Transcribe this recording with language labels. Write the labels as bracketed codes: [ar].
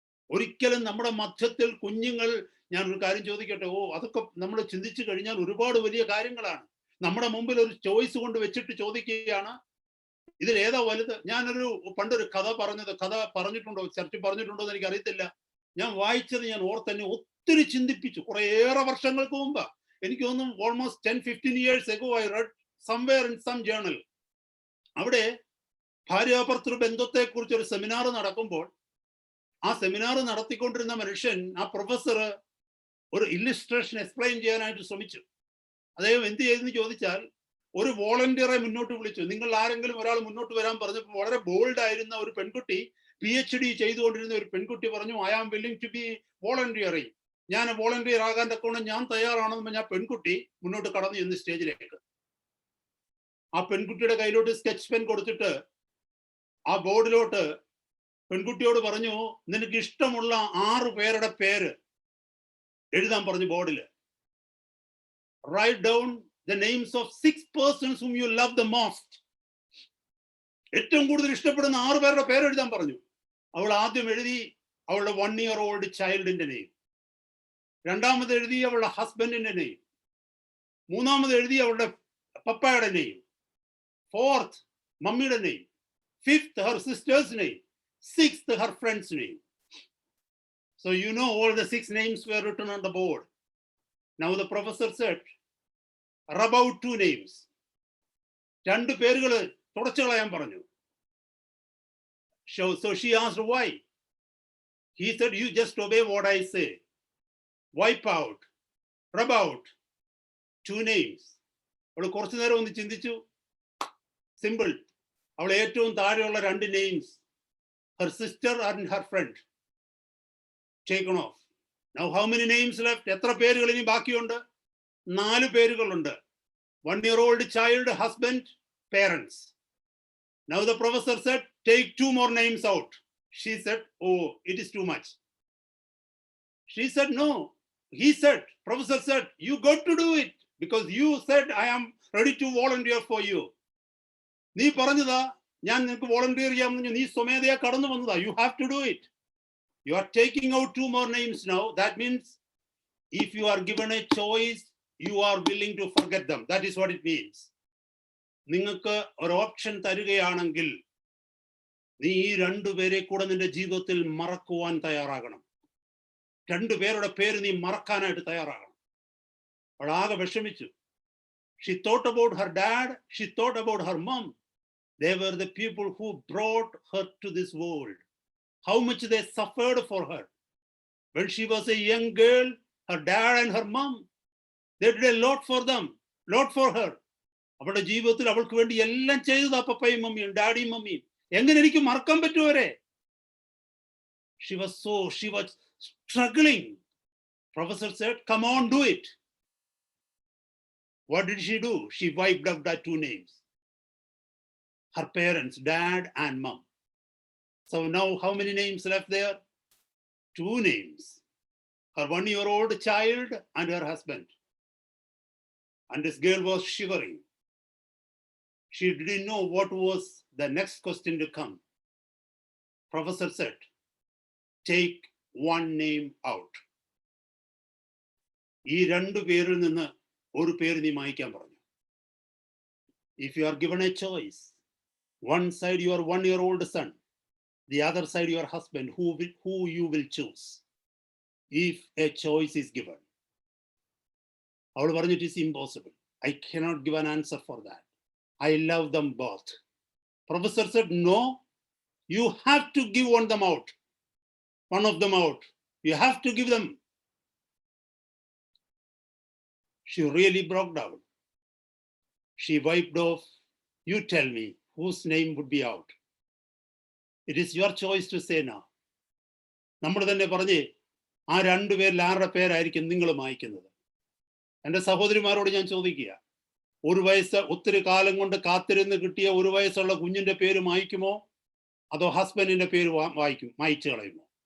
[ml] ഒരിക്കലും നമ്മുടെ മധ്യത്തിൽ കുഞ്ഞുങ്ങൾ, ഞാൻ ഒരു കാര്യം ചോദിക്കട്ടെ, അതൊക്കെ നമ്മൾ ചിന്തിച്ചു കഴിഞ്ഞാൽ ഒരുപാട് വലിയ കാര്യങ്ങളാണ്. നമ്മുടെ മുമ്പിൽ ഒരു ചോയ്സ് കൊണ്ട് വെച്ചിട്ട് ചോദിക്കുകയാണ്, ഇതിൽ ഏതാ വലുത്? ഞാനൊരു പണ്ടൊരു കഥ പറഞ്ഞിട്ടുണ്ടോ, ചർച്ച പറഞ്ഞിട്ടുണ്ടോ എന്ന് എനിക്ക് അറിയത്തില്ല. ഞാൻ വായിച്ചത് ഞാൻ ഓർത്തെന്നെ ഒത്തിരി ചിന്തിപ്പിച്ചു. കുറേയേറെ വർഷങ്ങൾക്ക് മുമ്പ്, എനിക്ക് തോന്നുന്നു [en] Almost 10-15 years ago I read somewhere in some journal. [ml] അവിടെ ഭാര്യാഭർത്തൃ ബന്ധത്തെ കുറിച്ച് ഒരു സെമിനാർ നടക്കുമ്പോൾ ആ സെമിനാർ നടത്തിക്കൊണ്ടിരുന്ന മനുഷ്യൻ, ആ പ്രൊഫസർ ഒരു ഇല്ലുസ്ട്രേഷൻ എക്സ്പ്ലെയിൻ ചെയ്യാനായിട്ട് ശ്രമിച്ചു. അദ്ദേഹം എന്ത് ചെയ്തെന്ന് ചോദിച്ചാൽ, ഒരു വോളണ്ടിയറെ മുന്നോട്ട് വിളിച്ചു. നിങ്ങൾ ആരെങ്കിലും ഒരാൾ മുന്നോട്ട് വരാൻ പറഞ്ഞപ്പോൾ വളരെ ബോൾഡ് ആയിരുന്ന ഒരു പെൺകുട്ടി, PhD ചെയ്തുകൊണ്ടിരുന്ന ഒരു പെൺകുട്ടി പറഞ്ഞു, [en] I am willing to be volunteering, [ml] ഞാൻ വോളണ്ടിയർ ആകാൻ തക്കോണം ഞാൻ തയ്യാറാണെന്ന് പറഞ്ഞ പെൺകുട്ടി മുന്നോട്ട് കടന്നു ചെന്ന് സ്റ്റേജിലേക്ക്. ആ പെൺകുട്ടിയുടെ കയ്യിലോട്ട് സ്കെച്ച് പെൻ കൊടുത്തിട്ട് ആ ബോർഡിലോട്ട് പെൺകുട്ടിയോട് പറഞ്ഞു, നിനക്ക് ഇഷ്ടമുള്ള 6 പേരുടെ പേര് എഴുതാൻ പറഞ്ഞു ബോർഡിൽ. [en] Write down the names of 6 persons whom you love the most. [ml] ഏറ്റവും കൂടുതൽ ഇഷ്ടപ്പെടുന്ന 6 പേരുടെ പേര് എഴുതാൻ പറഞ്ഞു. അവൾ ആദ്യം എഴുതി അവളുടെ 1-year-old ചൈൽഡിന്റെ നെയിം, രണ്ടാമത് എഴുതി അവളുടെ ഹസ്ബൻഡിന്റെ നെയിം, മൂന്നാമത് എഴുതി അവളുടെ പപ്പയുടെ നെയിം, 4th മമ്മിയുടെ name, [en] 5th her sister's name, 6th her friend's name. So you know all the 6 names were written on the board. Now the professor said, rub out 2 names. [ml] 2 പേരുകൾ തുടച്ചു കളയാൻ പറഞ്ഞു. [en] So she asked why. He said, you just obey what I say. Wipe out, rub out 2 names. [ml] അവൾ കുറച്ചു നേരം ഒന്ന് ചിന്തിച്ചു. Simple. അവൾ ഏറ്റവും താഴെയുള്ള 2 names, [en] her sister and her friend, taken off. Now how many names left? [ml] എത്ര പേരുകൾ ഇനി ബാക്കിയുണ്ട്? 4 പേരുകളുണ്ട്. [en] 1-year-old child, husband, parents. Now the professor said, take 2 more names out. She said, oh, it is too much. She said, no. He said, professor said, you got to do it because you said I am ready to volunteer for you. [ml] നീ പറഞ്ഞതാ ഞാൻ നിനക്ക് volunteer ചെയ്യാമെന്ന്, നീ സ്വമേധയാ കടന്നു വന്നതാ. [en] You have to do it. You are taking out 2 more names now. That means if you are given a choice, you are willing to forget them. That is what it means. [ml] നിങ്ങൾക്ക് ഒരു option തരികയാണെങ്കിൽ നീ ഈ 2 പേരെ കൂടെ നിന്റെ ജീവിതത്തിൽ മറക്കുവാൻ തയ്യാറാകണം. 2 പേരുടെ പേര് നീ മറക്കാനായിട്ട് തയ്യാറാകണം. അവൾ ആകെ വിഷമിച്ചു. [en] She thought about her dad. She thought about her mom. They were the people who brought her to this world. How much they suffered for her. When she was a young girl, her dad and her mom, they did a lot for them, lot for her. [ml] അവളുടെ ജീവിതത്തിൽ അവൾക്ക് വേണ്ടി എല്ലാം ചെയ്തതാ പപ്പയും മമ്മിയും ഡാഡിയും മമ്മിയും. എങ്ങനെ എനിക്ക് മറക്കാൻ പറ്റുവരെ? [en] She was struggling. Professor said, come on, do it. What did she do? She wiped out that 2 names. Her parents, dad and mom. So now how many names left there? 2 names. Her 1-year-old child and her husband. And this girl was shivering. She didn't know what was the next question to come. Professor said, take 1 name out. [ml] ഈ 2 പേരിൽ നിന്ന് ഒരു പേര് നീ മായ്ക്കാൻ പറഞ്ഞു. [en] If you are given a choice, one side your 1-year-old son, the other side your husband, who you will choose if a choice is given? [ml] അവൾ പറഞ്ഞു, [en] it is impossible. I cannot give an answer for that. I love them both. Professor said, no, you have to give one of them out. You have to give them. She really broke down. She wiped off. You tell me whose name would be out. It is your choice to say now. [ml] നമ്മൾ തന്നെ പറഞ്ഞേ, ആ 2 പേരിൽ ആരുടെ പേരായിരിക്കും നിങ്ങൾ മായ്ക്കുന്നത്? എൻ്റെ സഹോദരിമാരോട് ഞാൻ ചോദിക്കുക, ഒരു വയസ്സ് ഒത്തിരി കാലം കൊണ്ട് കാത്തിരുന്ന് കിട്ടിയ ഒരു വയസ്സുള്ള കുഞ്ഞിന്റെ പേര് മായ്ക്കുമോ, അതോ ഹസ്ബൻഡിന്റെ പേര് മായ്ച്ചു കളയുമോ?